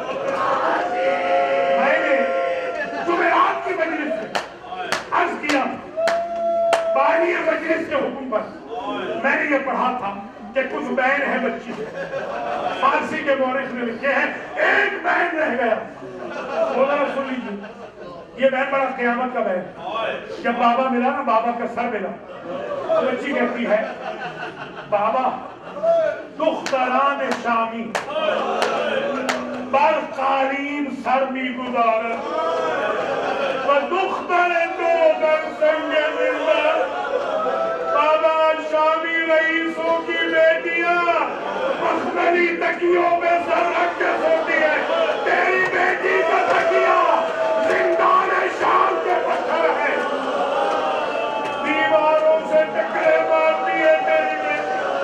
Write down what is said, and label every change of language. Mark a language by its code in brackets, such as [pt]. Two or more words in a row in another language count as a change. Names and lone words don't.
[ur] میں نے جمعرات کی مجلس میں عرض کیا بانی مجلس کے حکم پر میں نے یہ پڑھا تھا کہ کچھ بین ہے بچی سے. فارسی کے مورخ نے لکھے ہیں ایک بین رہ گیا. بولا سن لیجیے یہ بین بڑا قیامت کا بین. جب بابا ملا نا, بابا کا سر ملا, تو بچی کہتی ہے [fa] بابا دختران شامی بر قالین سر می گزارد و دختر دو در سنگ منبر. [ur] بابا شامی رئیسوں کی بیٹیاں مخملی تکیوں میں سر رکھ کے سوتی ہے. تیری بیٹی کا تکیہ زندان شام کے پتھر ہے, دیواروں سے ٹکرے مارتی ہے تیری بیٹی.